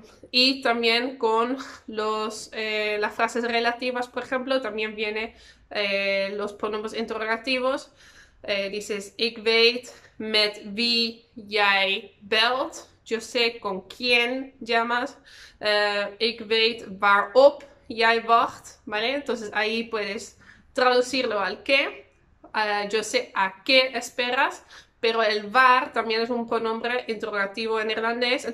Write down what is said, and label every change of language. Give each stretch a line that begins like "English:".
Spanish: Y también con las frases relativas, por ejemplo, también viene los pronombres interrogativos. Dices,
Dutch: ik weet met wie jij belt.
Spanish: Yo sé con quién llamas.
Dutch: Ik weet waarop jij wacht,
Spanish: ¿vale? Entonces ahí puedes traducirlo al que. Yo sé a qué esperas, pero el waar también es un pronombre interrogativo en neerlandés.